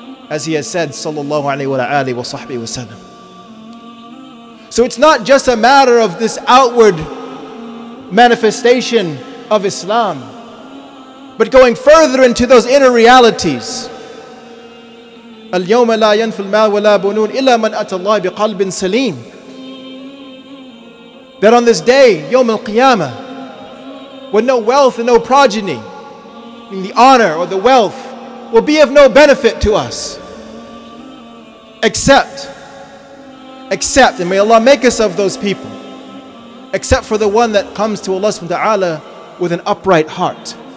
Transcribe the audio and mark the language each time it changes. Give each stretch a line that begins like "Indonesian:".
English: As he has said,
Arabic: sallallahu alayhi wa alihi wa sahbihi wa sallam.
English: So it's not just a matter of this outward manifestation of Islam, but going further into those inner realities.
Arabic: اليوم لا ينفع المال ولا بنون إلا من أتى الله بقلب سليم.
English: That on this day, Yawm al-Qiyamah, when no wealth and no progeny, meaning the honor or the wealth, will be of no benefit to us, except, and may Allah make us of those people, except for the one that comes to Allah
Arabic: subhanahu wa ta'ala
English: with an upright heart.